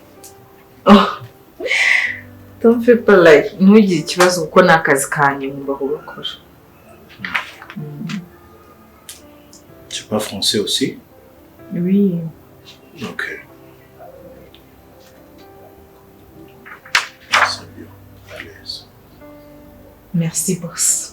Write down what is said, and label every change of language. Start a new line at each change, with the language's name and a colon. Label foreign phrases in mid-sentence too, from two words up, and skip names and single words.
English: Don't feel like
Kinyarwanda: ntugire ikibazo kuko nakazi kanye ngomba kubakora.
French: Tu parles français aussi? Oui. Okay. C'est bien. À l'aise. Merci boss.